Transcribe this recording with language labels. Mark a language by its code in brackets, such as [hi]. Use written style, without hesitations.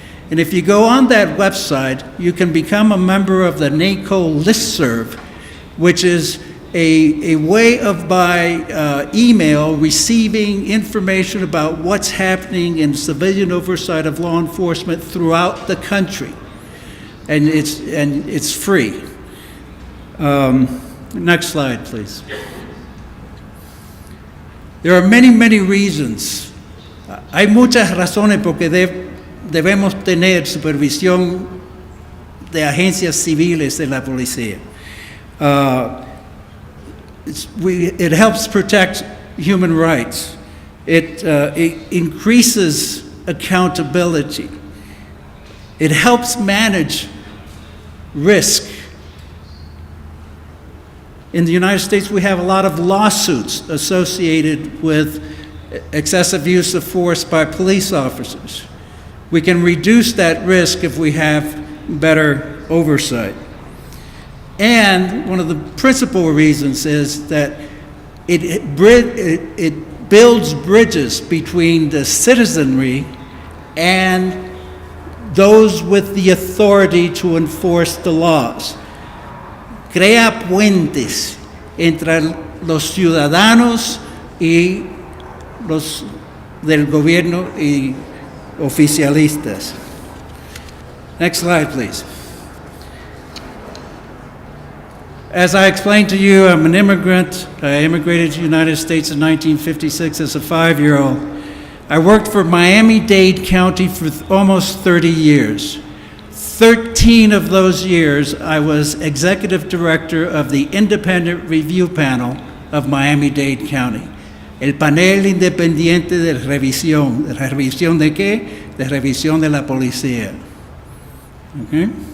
[en] And if you go on that website, you can become a member of the NACOLE listserv, which is a way of by email receiving information about what's happening in civilian oversight of law enforcement throughout the country. And it's free. Next slide, please. There are many, many reasons. [es] Hay muchas razones porque debemos tener supervisión de agencias civiles de la policía. [en] It helps protect human rights. It increases accountability. It helps manage risk. In the United States, we have a lot of lawsuits associated with excessive use of force by police officers. We can reduce that risk if we have better oversight. And one of the principal reasons is that it builds bridges between the citizenry and those with the authority to enforce the laws. [es] Crea puentes entre los ciudadanos y los del gobierno y oficialistas. [en] Next slide, please. As I explained to you, I'm an immigrant. I immigrated to the United States in 1956 as a 5-year-old. I worked for Miami-Dade County for almost 30 years. 13 of those years, I was executive director of the independent review panel of Miami-Dade County. [es] El panel independiente de revisión. ¿De revisión de qué? De revisión de la policía. Okay.